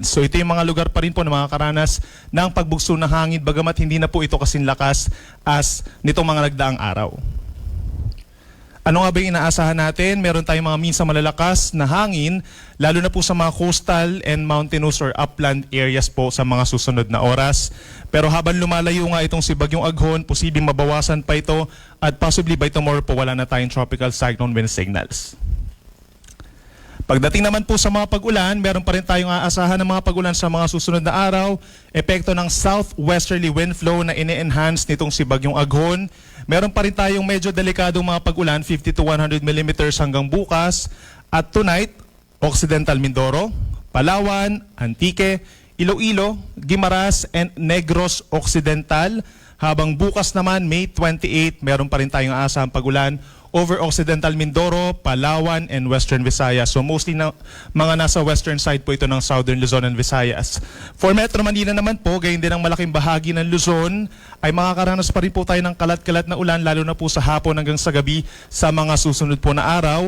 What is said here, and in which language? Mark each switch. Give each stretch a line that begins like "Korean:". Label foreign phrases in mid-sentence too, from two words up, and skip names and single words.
Filipino: So ito yung mga lugar pa rin po na makakaranas ng pagbugso ng hangin, bagamat hindi na po ito kasing lakas as nitong mga nagdaang araw. Ano nga ba yung inaasahan natin? Meron tayong mga minsan malalakas na hangin, lalo na po sa mga
English: coastal and mountainous or upland areas
Filipino: po sa mga susunod na oras. Pero habang lumalayo nga itong si Bagyong Aghon, posibleng mabawasan pa ito at
English: possibly by tomorrow
Filipino: po wala na tayong
English: tropical cyclone wind signals.
Filipino: Pagdating naman po sa mga pag-ulan, meron pa rin tayong aasahan ng mga pag-ulan sa mga susunod na araw. Epekto ng
English: southwesterly wind flow
Filipino: na ini-enhance nitong si Bagyong Aghon. Meron pa rin tayong medyo delikadong mga pag-ulan,
English: 50 to 100 millimeters
Filipino: hanggang bukas. At tonight, Occidental Mindoro, Palawan, Antique, Iloilo, Guimaras, and Negros Occidental. Habang bukas naman, May 28, meron pa rin tayong aasahang pag-ulan over Occidental Mindoro, Palawan, and Western Visayas. So mostly na mga nasa
English: western side
Filipino: po ito ng Southern Luzon and Visayas. For Metro Manila naman po, gayon din ang malaking bahagi ng Luzon, ay makakaranas pa rin po tayo ng kalat-kalat na ulan, lalo na po sa hapon hanggang sa gabi sa mga susunod po na araw.